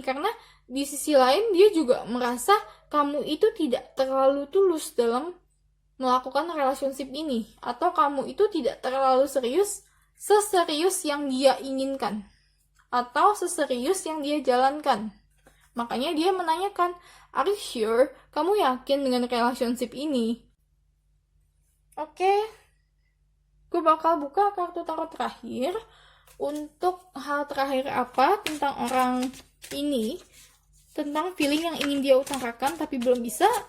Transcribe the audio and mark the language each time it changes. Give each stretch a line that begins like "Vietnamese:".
Indonesian: Karena di sisi lain dia juga merasa kamu itu tidak terlalu tulus dalam melakukan relationship ini, atau kamu itu tidak terlalu serius, seserius yang dia inginkan, atau seserius yang dia jalankan. Makanya dia menanyakan,
English: are you sure?
Indonesian: Kamu yakin dengan relationship ini? Oke, gue bakal buka kartu tarot terakhir. Untuk hal terakhir apa tentang orang ini, tentang feeling yang ingin dia utarakan tapi belum bisa.